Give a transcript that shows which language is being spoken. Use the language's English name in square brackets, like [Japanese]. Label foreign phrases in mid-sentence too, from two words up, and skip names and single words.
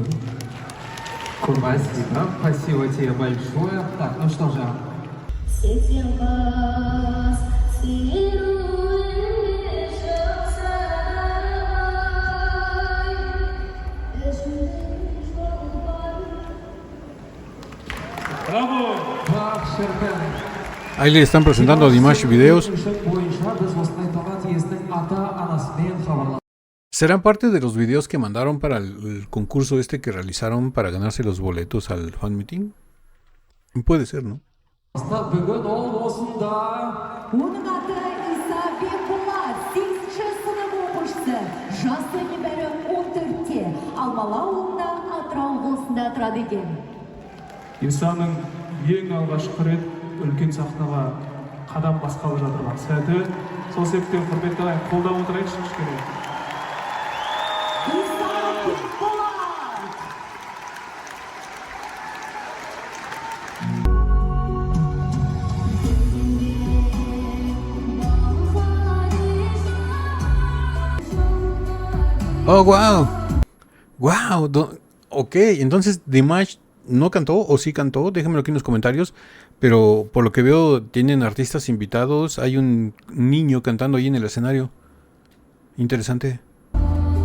[Russian] Спасибо. Спасибо тебе большое. Так, ну что же. Браво! [Spanish] Ahí le están presentando a Dimash videos. ¿Serán parte de los videos que mandaron para el concurso este que realizaron para ganarse los boletos al [English] fan meeting? [Spanish] Puede ser, ¿no? [Kazakh] Оның аты Иса Бекболат, 8-ші сынып оқушысы. Жасы небәрі 14-те. Алмалы ауылында, Атырау облысында тұрады екен. Исаның ең алғашқы рет үлкен сахнаға қадам басқалы жатырған сәті. Сол себептен құрметті ағайын қолдап отырайықшы кішкене. Иса Бекболат! [English] Oh, wow. Wow. [Spanish] Ok, entonces Dimash no cantó o sí cantó, déjenmelo aquí en los comentarios, pero por lo que veo tienen artistas invitados, hay un niño cantando ahí en el escenario.